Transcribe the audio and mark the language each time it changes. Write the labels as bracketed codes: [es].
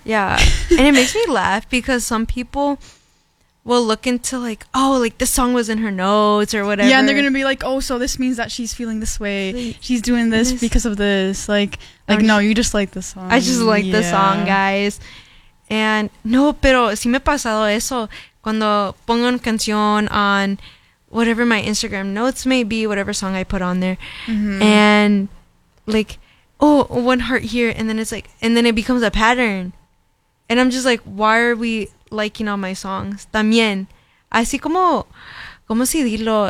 [en] Yeah. And it makes me laugh because some people will look into like, oh, like this song was in her notes or whatever. Yeah, and they're gonna be like, oh, so this means that she's feeling this way. She's doing this because of this. Like no, you just like the song. I just like the song, guys. And no, [es] pero sí me ha pasado eso. Cuando pongo una canción [en] on whatever my Instagram notes may be, whatever song I put on there. Mm-hmm. And like, oh, one heart here. And then it's like, and then it becomes a pattern. And I'm just like, why are we liking all my songs? [es] También. Así como, ¿cómo se dilo?